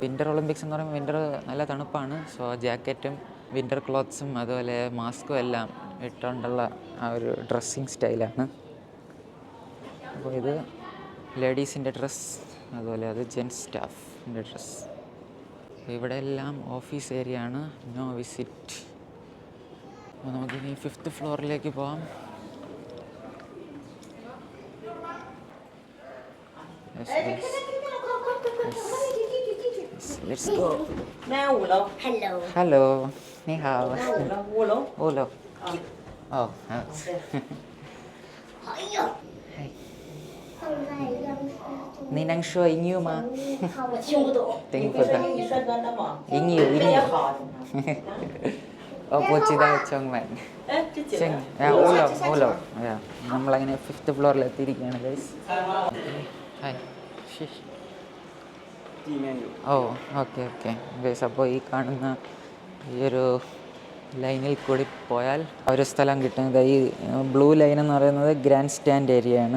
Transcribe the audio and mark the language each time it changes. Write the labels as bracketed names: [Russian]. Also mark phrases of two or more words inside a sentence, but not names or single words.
[English] winter Olympics [Malayalam] എന്ന് പറയുമ്പോൾ വിൻ്റർ നല്ല തണുപ്പാണ്. സോ ജാക്കറ്റും [English] winter clothes-um [Malayalam] അതുപോലെ മാസ്കും എല്ലാം ഇട്ടുകൊണ്ടുള്ള ആ ഒരു [English] dressing style-aanu. [Malayalam] അപ്പോൾ ഇത് ലേഡീസിൻ്റെ ഡ്രസ്സ്, അതുപോലെ അത് [English] gents staff-inte [Malayalam] ഡ്രസ്സ്. ഇവിടെ എല്ലാം [English] office area [Malayalam] ആണ്. [English] no visit. [Malayalam] അപ്പോൾ നമുക്കിനി 5th ഫ്ലോറിലേക്ക് പോകാം. [English] Let's go. Hello. Hello. [Chinese] 你好. [English] Hello. Oh. [Chinese] Hey. 你能说英语吗？听不懂。听不懂。英语。 ഓപ്പോച്ചിത ചോങ്മാൻ ഓലോ [Malayalam] നമ്മളങ്ങനെ 5th ഫ്ലോറിൽ എത്തിയിരിക്കുകയാണ് ഗൈസ്. [English] Hi oh okay guys. [Malayalam] അപ്പോൾ ഈ കാണുന്ന ഈ ഒരു ലൈനിൽ കൂടി പോയാൽ ഒരു സ്ഥലം കിട്ടുന്നത് ഈ [English] blue line [Malayalam] എന്ന് പറയുന്നത് [English] grand stand area-yaanu.